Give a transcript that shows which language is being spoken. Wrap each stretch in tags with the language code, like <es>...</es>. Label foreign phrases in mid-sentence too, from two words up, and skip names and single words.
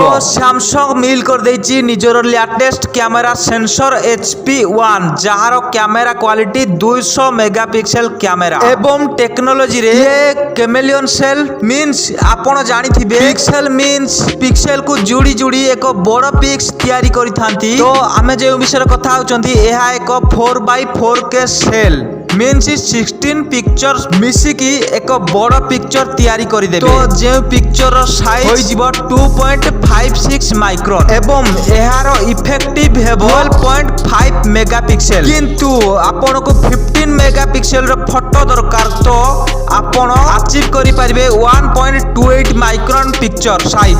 <or>ତ ସାମସଙ୍ଗ ମିଳ କରି ଦେଇଛି ନିଜର</or> <en>latest camera sensor</en> <or>HP1, ଯାହାର</or> <en>camera quality 200 megapixel camera</en> <or>ଏବଂ ଟେକ୍ନୋଲୋଜି ରେ ଏ</or> <en>chameleon cell means</en> <or>ଆପଣ ଜାଣିଥିବେ,</or> <en>pixel means pixel</en> <or>କୁ ଯୋଡ଼ି ଯୋଡ଼ି ଏକ ବଡ଼ ପିକ୍ସ ତିଆରି କରି ଥାନ୍ତି। ତ ଆମେ ଯେ ବିଷୟ କଥା ହେଉଛନ୍ତି, ଏହା ଏକ 4x4K</or> <en>cell means 16 pictures</en> <or>ମିଶିକି ଏକ ବଡ଼ ପିକଚର ତିଆରି କରି ଦେବେ। ତ ଯେ</or> <en>picture size</en> <or>ହୋଇ ଯିବ 2.56 ମାଇକ୍ରନ ଏବଂ ଏହାର ଇଫେକ୍ଟିଭ ହେବ 12.5 ମେଗାପିକ୍ସେଲ। କିନ୍ତୁ ଆପଣ କୁ 15 ମେଗାପିକ୍ସେଲ ର ଫୋଟୋ ଦରକାର, ତ ଆପଣ ଆଚିଭ କରି ପାରିବେ</or> <en>1.28 micron picture size.</en>